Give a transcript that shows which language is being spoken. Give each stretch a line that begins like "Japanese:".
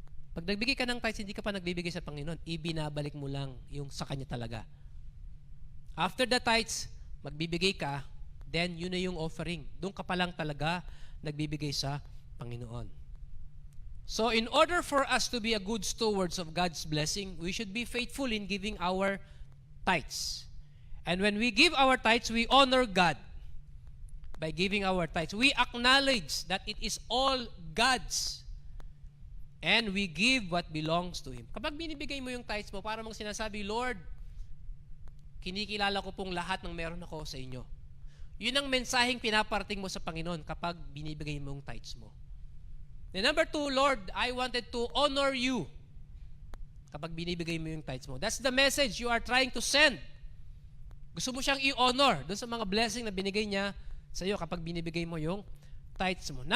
Filipino: Pag nagbigay ka ng tithes, hindi ka pa nagbibigay sa Panginoon, ibinabalik mo lang yung sa Kanya talaga. After the tithes, magbibigay ka, then yun na yung offering. Doon ka pa lang talaga nagbibigay sa Panginoon.
English: So in order for us to be a good stewards of God's blessing, we should be faithful in giving our tithes. And when we give our tithes, we honor God by giving our tithes. We acknowledge that it is all God's. And we give what belongs to Him.
Filipino: Kapag binibigay mo yung tithes mo, para mong sinasabi, Lord, kinikilala ko pong lahat ng meron ako sa inyo. Yun ang mensaheng pinaparating mo sa Panginoon kapag binibigay mo yung tithes mo.
English: And number two, Lord, I wanted to honor you
Filipino: kapag binibigay mo yung tithes mo.
English: That's the message you are trying to send.
Filipino: Gusto mo siyang i-honor doon sa mga blessing na binigay niya sa iyo kapag binibigay mo yung tithes mo.